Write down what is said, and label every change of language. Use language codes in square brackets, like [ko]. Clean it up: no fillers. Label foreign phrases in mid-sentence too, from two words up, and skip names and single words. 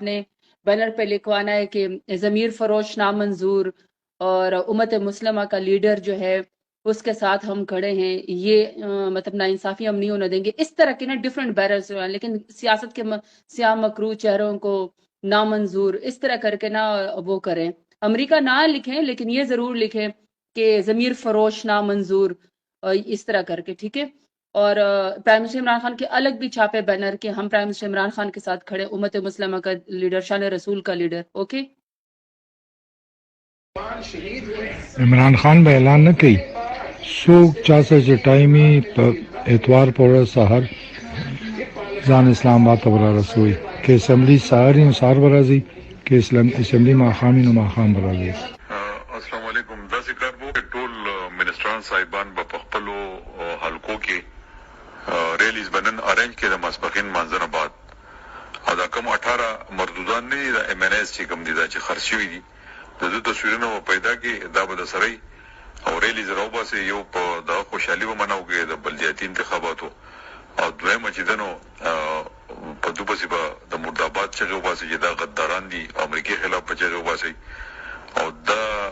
[ur] نے بینر پہ لکھوانا ہے کہ ضمیر فروش نامنظور اور امت مسلمہ کا لیڈر جو ہے اس کے ساتھ ہم کھڑے ہیں، یہ مطلب ناانصافی ہم نہیں ہونے دیں گے، اس طرح کے نا [en] different barriers [ur] ہیں، لیکن سیاست کے سیاہ مکرو چہروں کو نامنظور اس طرح کر کے نا وہ کریں، امریکہ نہ لکھیں لیکن یہ ضرور لکھیں کہ ضمیر فروش نامنظور، اس طرح کر کے، ٹھیک ہے۔ اور [en] prime minister [ur] عمران خان کے الگ بھی چھاپے بینر کہ ہم [en] prime minister [ur] عمران خان کے ساتھ کھڑے، امت مسلمہ کا لیڈر، شان رسول کا لیڈر، اوکے۔ [ps] عمران خان به اعلان نه کوي څوک چا سره چې ټایمي په اتوار په ورځ سهار ځان اسلام آباد ته به رارسوي که اسمبلی سهار وي نو سهار به راځي که اسمبلی ماښام وي نو ماښام به راځي. [ar] السلام علیکم. [ps] داسې کار به وکړي ټول منسټران صاحبان به په خپلو حلقو کې ریلیز به نن ارینج کړي د ماسپښین لمانځه نه بعد، او دا کوم 18 مردودان نه دي، د ایم این ایز چې کوم دي دا چې خرڅ شوي دي د دوی تصویرونه به پیدا کړي، دا به د سره او ریلیز راوباسي، یو په دغه خوشحالي به منو کې د بلدیاتي انتخاباتو، او دویمه چې دنو په دو پسې به د مرداباد چغې وباسي چې دا غداران دي، امریکې خلاف په چغې وباسي، او دا